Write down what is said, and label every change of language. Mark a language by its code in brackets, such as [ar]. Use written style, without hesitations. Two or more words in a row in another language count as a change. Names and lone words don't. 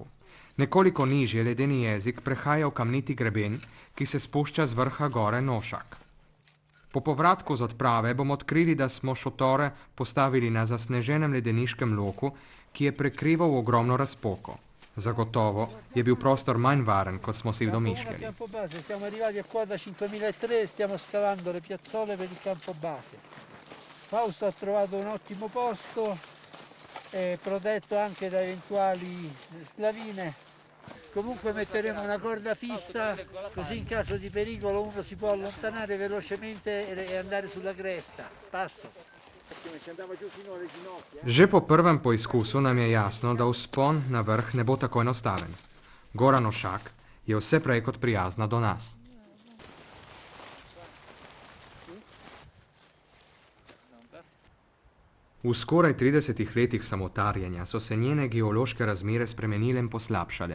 [sl] Nekoliko nižje ledeni jezik prehaja v kamniti greben, ki se spušča z vrha gore Nošak. Po povratku z odprave bomo odkrili, da smo šotore postavili na zasneženem ledeniškem loku, ki je prekrival ogromno razpoko. Zagotovo je bil prostor manj varen, kot smo si domišljali. [it] Siamo arrivati a quota 5003 e stiamo scavando le piazzole per il campo base. Fausto ha trovato un ottimo posto, protetto anche da eventuali slavine. Comunque metteremo una corda fissa, così in caso di pericolo uno si può allontanare velocemente e andare sulla cresta. Passo. [sl] Že po prvem poizkusu nam je jasno, da vzpon na vrh ne bo tako enostaven. Gora Nošak je vse prej kot prijazna do nas. V skoraj 30 letih samotarjenja so se njene geološke razmere spremenile in poslabšale.